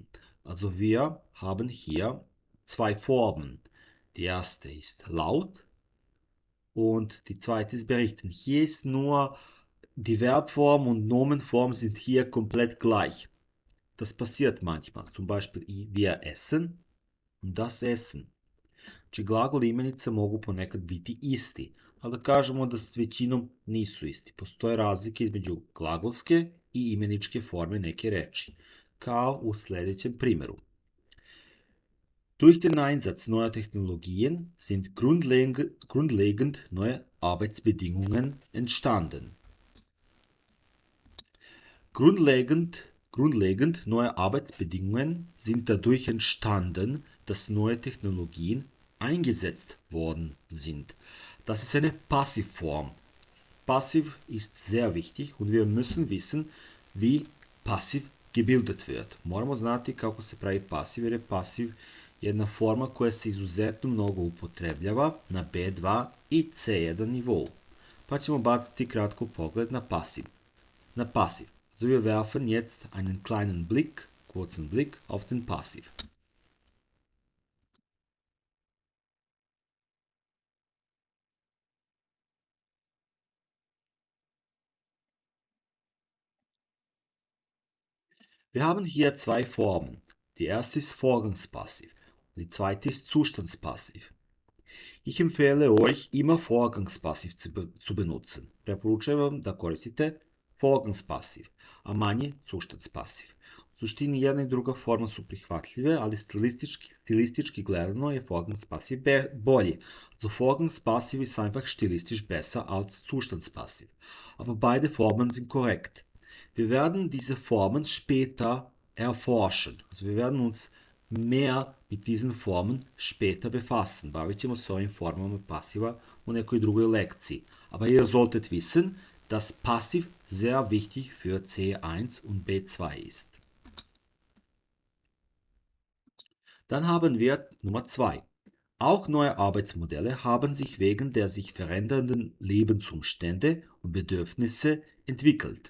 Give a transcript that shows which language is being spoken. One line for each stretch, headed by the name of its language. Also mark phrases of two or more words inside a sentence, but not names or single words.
German: Also wir haben hier zwei Formen. Die erste ist laut und die zweite ist berichten. Hier ist nur die Verbform und Nomenform sind hier komplett gleich. Das passiert manchmal. Zum Beispiel wir essen und das essen.
Serbian: Znači glagol i imenica mogu ponekad biti isti, ali da kažemo da s većinom nisu isti. Postoje razlike između glagolske i imeničke forme neke reči, kao u sljedećem primjeru.
German: Durch den Einsatz neuer Technologien sind grundlegend neue Arbeitsbedingungen entstanden. Grundlegend neue Arbeitsbedingungen sind dadurch entstanden, dass neue Technologien eingesetzt worden sind. Das ist eine Passivform. Passiv ist sehr wichtig und wir müssen wissen, wie passiv gebildet wird.
Serbian: Moramo znati kako se pravi pasiv, jer je pasiv jedna forma koja se izuzetno mnogo upotrebljava na B2 i C1 nivou. Pa ćemo baciti kratko pogled na pasiv.
German: So, wir werfen jetzt einen kurzen Blick auf den Passiv. Wir haben hier zwei Formen. Die erste ist Vorgangspassiv, die zweite ist Zustandspassiv. Ich empfehle euch, immer Vorgangspassiv zu benutzen.
Serbian: Preporučujem vam da koristite Vorgangspassiv, a manje Zustandspassiv. U suštini jedna i druga forma su prihvatljive, ali stilistički gledano je Vorgangspassiv bolji.
German: Also Vorgangspassiv ist einfach stilistisch besser als Zustandspassiv. Aber beide Formen sind korrekt. Wir werden diese Formen später erforschen. Also wir werden uns mehr mit diesen Formen später befassen.
Serbian: Bavit ćemo se ovim formama pasiva u nekoj drugoj lekciji.
German: Aber ihr solltet wissen, dass Passiv sehr wichtig für C1 und B2 ist. Dann haben wir Nummer 2. Auch neue Arbeitsmodelle haben sich wegen der sich verändernden Lebensumstände und Bedürfnisse entwickelt.